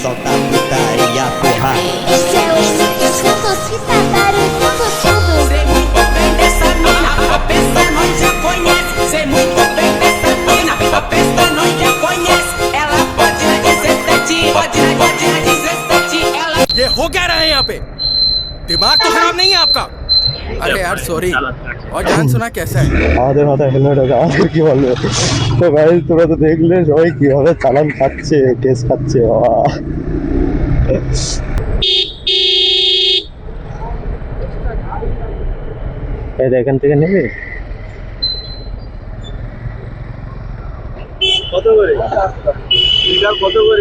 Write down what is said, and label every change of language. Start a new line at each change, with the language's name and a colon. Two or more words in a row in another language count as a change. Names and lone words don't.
Portuguese: Solta putaria, porra. Esse é o motocicleta barulhando tudo. Sei muito bem dessa mina, a peça nós já conhece. Sei muito bem dessa mina, a peça nós já conhece. Ela pode na 17, pode na 17. Ela
Hindi: ये हो क्या रहा है यहाँ पे? दिमाग तो खराब नहीं है आपका? अरे यार सॉरी। और जान सुना कैसा है?
Bangla: আমাদের মাথায় হেলমেট আছে, আমাদের কি বলবে? তো ভাই তোরা তো দেখলে সবাই কিভাবে চালান খাচ্ছে, কেস খাচ্ছে। বাবা এই এখান থেকে নেবে কত করে লিটার, কত করে?